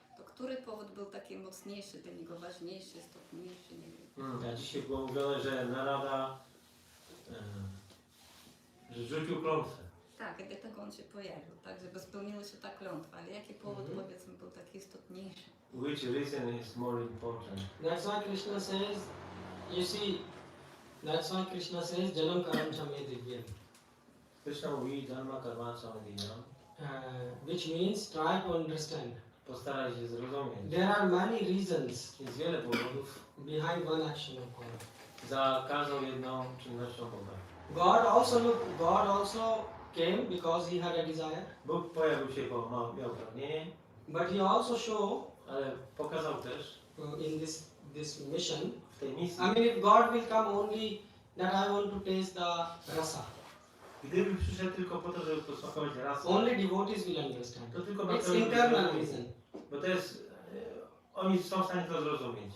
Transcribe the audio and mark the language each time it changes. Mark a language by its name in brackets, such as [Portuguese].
[Polish] To który powód był taki mocniejszy dla niego, ważniejszy, istotniejszy, nie wiem. A dzisiaj było mówione, że Narada że rzucił klątwę. Tak, i dlatego on się pojawił, tak, żeby spełniła się ta klątwa, ale jaki powód, powiedzmy, był taki istotniejszy? [English] Which reason is more important? That's why Krishna says, you see, that's why Krishna says, [Sanskrit] Janam Karam Chame Divyam. [Polish] Krishna mówi, [Sanskrit] Janma Karma Samadhinam. [English] Which means try to understand. [Polish] Postaraj się zrozumieć. [English] There are many reasons [Polish] Jest wiele powodów [English] behind one action of God. [Polish] za każdą jedną czynnością Boga. [English] God also came because he had a desire, [Polish] Bóg pojawił się, bo miał pragnienie, [English] but he also showed [Polish] ale pokazał też [English] in this mission. [Polish] w tej misji, [English] I mean, if God will come only that I want to taste the rasa, [Polish] gdyby przyszedł tylko po to, żeby posmakować rasę, [English] only devotees will understand. [Polish] to tylko [English] It's [Polish] bardzo [English] internal reason. [Polish] bo to jest, oni są w stanie to zrozumieć.